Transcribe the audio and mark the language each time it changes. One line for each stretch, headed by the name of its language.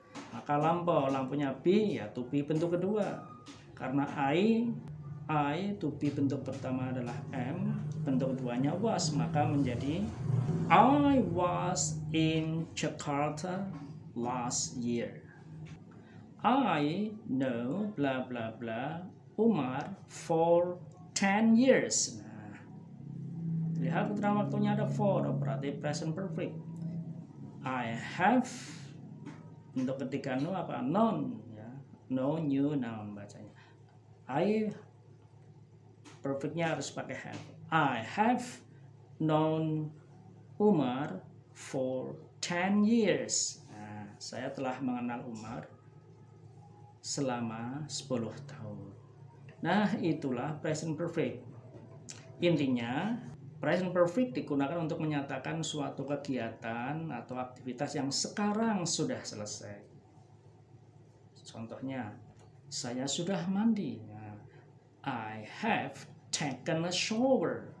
Indonesian: Maka lampau, lampunya be ya to be bentuk kedua. Karena I to be bentuk pertama adalah am, bentuk keduanya was, maka menjadi
English: I was in Jakarta last year. I know bla bla bla Umar for 10 years.
Indonesian: Nah, lihat keterangan waktunya ada for, berarti present perfect.
English: I have,
Indonesian: untuk ketika know apa? Known ya. Know, new, noun bacanya. I perfectnya harus pakai have.
English: I have known Umar for 10 years.
Indonesian: Nah, saya telah mengenal Umar selama 10 tahun. Nah, itulah present perfect. Intinya, present perfect digunakan untuk menyatakan suatu kegiatan atau aktivitas yang sekarang sudah selesai. Contohnya, saya sudah mandi.
English: Nah, I have taken a shower.